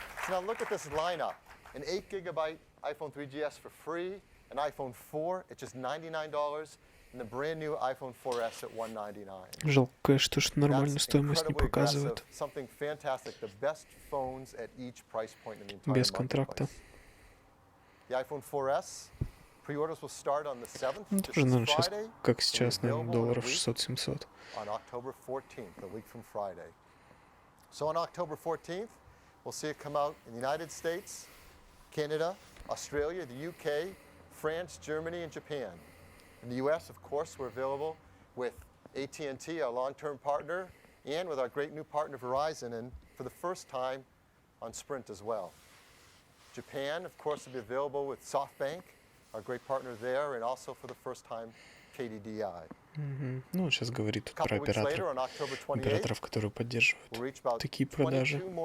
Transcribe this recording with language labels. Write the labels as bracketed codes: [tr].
[en] So now look at this lineup. An 8 gigabyte iPhone 3GS for free, an iPhone 4 at just $99, and the brand new iPhone 4S at $199. [ru] Жалко, конечно, что нормальную стоимость не показывают. [en] Something fantastic, the best phones at each price point in the entire [ru] Без контракта. [en] The iPhone 4S pre-orders will start on the 7th, [ru] Ну, тоже, наверное, сейчас, как сейчас, наверное, долларов 600-700. [en] On October 14th, a week from Friday. So on October 14th, we'll see it come out in the United States, Canada, Australia, the UK, France, Germany, and Japan. In the US, of course, we're available with AT&T, our long-term partner, and with our great new partner Verizon, and for the first time on Sprint as well. Japan, of course, will be available with SoftBank, our great partner there, and also for the first time KDDI. [ru] Ну, он сейчас говорит тут про операторов, которые поддерживают такие продажи.